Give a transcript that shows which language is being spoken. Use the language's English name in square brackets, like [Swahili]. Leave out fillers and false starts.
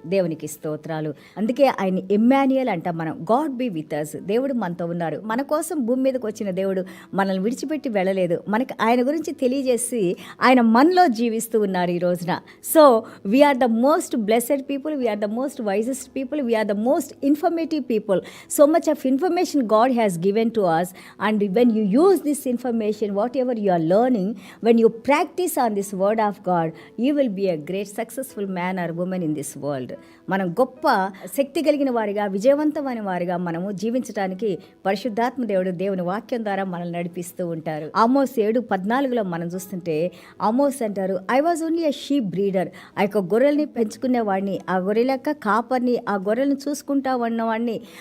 [Telugu] దేవునికి స్తోత్రాలు. అందుకే ఆయన ఎమ్మాన్యుయల్ అంటాం మనం. [English] God be with us. [Telugu] దేవుడు మనతో ఉన్నారు. మన కోసం భూమి మీదకి వచ్చిన దేవుడు మనల్ని విడిచిపెట్టి వెళ్ళలేదు. మనకి ఆయన గురించి తెలియజేసి ఆయన మనలో జీవిస్తూ ఉన్నారు ఈ రోజున. [English] So we are the most blessed people, we are the most wisest people, we are the most informative people. So much of information God has given to us, and when you use this information, whatever you are learning, when you practice on this word of God, you will be a great successful man or woman in this world. [Telugu] మనం గొప్ప శక్తి కలిగిన వారిగా, విజయవంతమైన వారిగా మనము జీవించడానికి పరిశుద్ధాత్మ దేవుడు దేవుని వాక్యం ద్వారా మనల్ని నడిపిస్తూ ఉంటారు. ఆమోస్ 7:14లో మనం చూస్తుంటే ఆమోస్ అంటారు, [English] I was only a sheep breeder. [Telugu] ఆ యొక్క గొర్రెల్ని పెంచుకునేవాడిని, ఆ గొర్రెల యొక్క కాపర్ని, ఆ గొర్రెలను చూసుకుంటా ఉన్నవాడిని.